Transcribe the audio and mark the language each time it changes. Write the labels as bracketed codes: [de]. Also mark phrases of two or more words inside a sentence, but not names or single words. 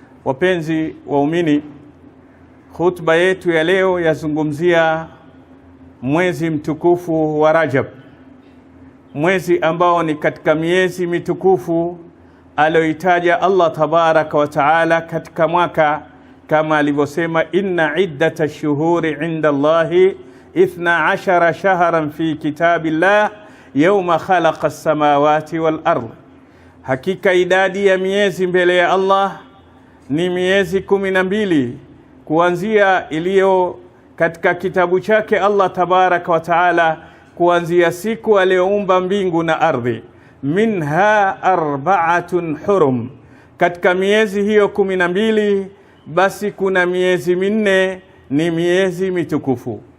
[sw] Wapenzi waumini, khutba yetu ya leo yazungumzia mwezi mtukufu wa Rajab, mwezi ambao ni katika miezi mitukufu aliyoitaja Allah [ar] تبارك وتعالى [sw] katika mwaka, kama alivyosema, [ar] إن عدة الشهور عند الله 12 شهرا في كتاب الله يوم خلق السماوات والأرض, [sw] hakika idadi ya miezi mbele ya Allah ni miezi 12 kuanzia iliyo katika kitabu chake Allah [ar] تبارك وتعالى, [sw] kuanzia siku aliyoumba mbingu na ardhi. [ar] منها 4 حرم, [sw] katika miezi hiyo 12 basi kuna miezi minne ni miezi mitukufu.